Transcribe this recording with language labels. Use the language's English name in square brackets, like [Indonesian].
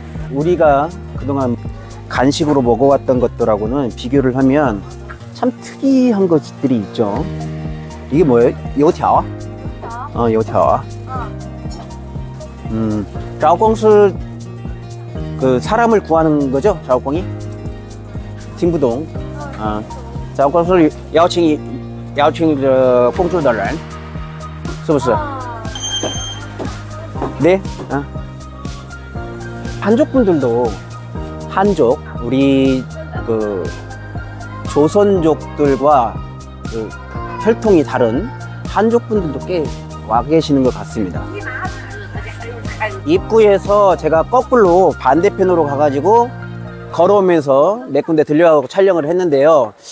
[Korean] 우리가 그동안 간식으로 먹어왔던 것들하고는 비교를 하면 참 특이한 것들이 있죠. 이게 뭐예요? 요条? 요条. 招工是 그 사람을 구하는 거죠? [Chinese] 招工이? 听不懂. 招工是邀请工作的人，是不是？ 네. [Korean] 한족분들도 한족, 우리 그 조선족들과 그 혈통이 다른 한족분들도 꽤 와 계시는 것 같습니다. 입구에서 제가 거꾸로 반대편으로 가가지고 걸어오면서 몇 군데 들려가고 촬영을 했는데요.